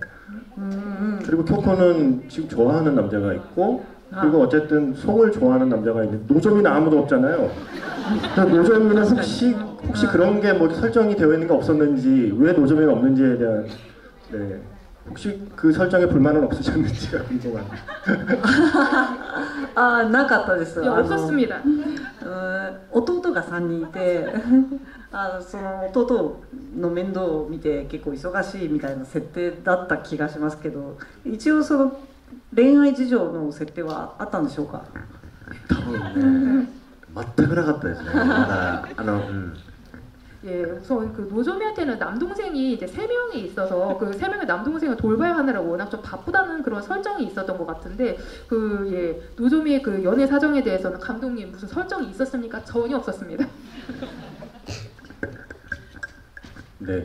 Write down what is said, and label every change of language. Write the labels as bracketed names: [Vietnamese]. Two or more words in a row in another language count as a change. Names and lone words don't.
[Korean] 그리고 쿄코는 지금 좋아하는 남자가 있고, 그리고 어쨌든 송을 좋아하는 남자가 있는데 노조미는 아무도 없잖아요. 근데 노조미는 혹시 그런 게 뭐 설정이 되어 있는 게 없었는지, 왜 노조미가 없는지에 대한, 네. 혹시 그 설정에 불만은 없으셨는지가 궁금합니다. [Japanese] あーなかったです。 [Korean] 예, 없었습니다. [Japanese] 弟が3人いてその弟の面倒を見て結構忙しいみたいな設定だった気がしますけど、一応その恋愛事情の設定はあったんでしょうか？多分ね全くなかったですね。だから [Korean] 예, 우선 그 노조미한테는 남동생이 이제 3명이 있어서 그 3명의 남동생을 돌봐야 하느라고 워낙 좀 바쁘다는 그런 설정이 있었던 것 같은데 그 예, 노조미의 그 연애 사정에 대해서는 감독님 무슨 설정이 있었습니까? 전혀 없었습니다. 네.